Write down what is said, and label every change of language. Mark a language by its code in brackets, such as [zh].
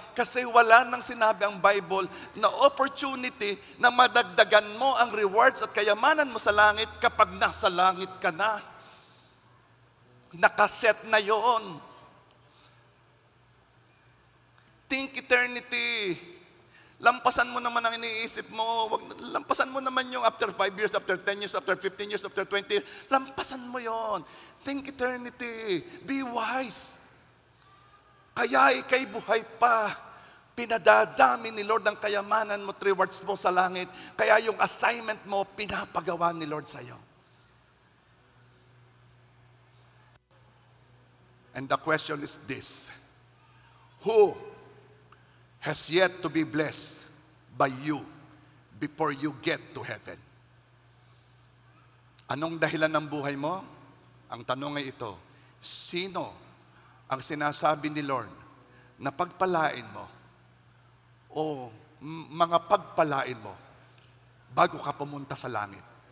[tl] Kasi wala nang sinabi ang Bible na opportunity na madagdagan mo ang rewards at kayamanan mo sa langit kapag nasa langit ka na. Nakaset na yon. [en] Think eternity. [tl] Lampasan mo naman ang iniisip mo. Lampasan mo naman yung [en] after 5 years, after 10 years, after 15 years, after 20 years. [tl] Lampasan mo yon. [en] Think eternity. Be wise. [tl] Kaya ikay buhay pa. Pinadadami ni Lord ang kayamanan mo, rewards mo sa langit. Kaya yung assignment mo, pinapagawa ni Lord sa'yo. [en] And the question is this: who has yet to be blessed by you before you get to heaven? [tl] Anong dahilan ng buhay mo? Ang tanong ay ito: sino ang sinasabi ni Lord na pagpalain mo o mga pagpalain mo bago ka pumunta sa langit?